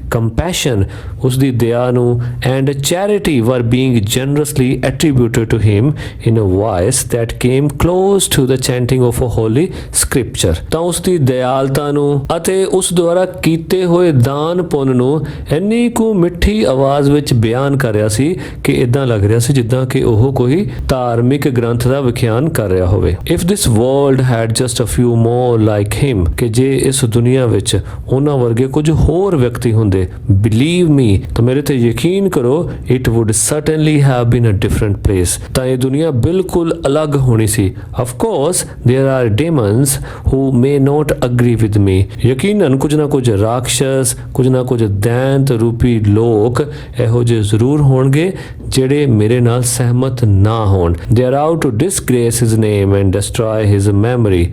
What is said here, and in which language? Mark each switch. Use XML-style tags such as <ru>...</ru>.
<en>compassion,</en> <pa>ਉਸ ਦੀ ਦਇਆ ਨੂੰ,</pa> <en>and charity were being generously attributed to him in a voice that came close to the chanting of a holy scripture,</en> <pa>ਤਾਂ ਉਸ ਦੀ ਦਇਆਲਤਾ ਨੂੰ ਅਤੇ ਉਸ ਦੁਆਰਾ ਕੀਤੇ ਹੋਏ ਦਾਨ ਪੁੰਨ ਨੂੰ ਇੰਨੀ ਕੁ ਮਿੱਠੀ ਆਵਾਜ਼ ਵਿੱਚ ਬਿਆਨ ਕਰ ਰਿਹਾ ਸੀ ਕਿ ਇਦਾਂ ਲੱਗ ਰਿਹਾ ਸੀ ਜਿੱਦਾਂ ਕਿ ਉਹ ਕੋਈ ਧਾਰਮਿਕ ਗ੍ਰੰਥ ਦਾ ਵਿਖਿਆਨ ਕਰ ਰਿਹਾ ਹੋਵੇ।</pa> <en>if this world had just a few more like him,</en> <pa>ਕਿ ਜੇ ਇਸ ਦੁਨੀਆ ਵਿੱਚ ਉਹਨਾਂ ਵਰਗੇ ਕੁਝ ਹੋਰ ਵਿਅਕਤੀ ਹੁੰਦੇ,</pa> <en>believe me,</en> <pa>ਤਾਂ ਮੇਰੇ ਤੇ ਯਕੀਨ ਕਰੋ,</pa> <en>it would certainly have been a different place,</en> <pa>ਤਾਂ ਇਹ ਇਹ ਦੁਨੀਆ ਬਿਲਕੁਲ ਅਲੱਗ ਹੋਣੀ ਸੀ।</pa> <en>of course</en> <hi>there are</hi> <en>Demons who may not agree with me.</en> <pa>ਯਕੀਨਨ ਕੁਝ ਨਾ ਕੁਝ ਰਾਖਸ਼ਸ, ਕੁਝ ਨਾ ਕੁਝ ਦੈਂਤ ਰੂਪੀ ਲੋਕ ਇਹੋ ਜਿਹੇ ਜ਼ਰੂਰ ਹੋਣਗੇ ਜਿਹੜੇ ਮੇਰੇ ਨਾਲ ਸਹਿਮਤ ਨਾ ਹੋਣ।</pa> <en>They are out to disgrace his name and destroy his memory.</en>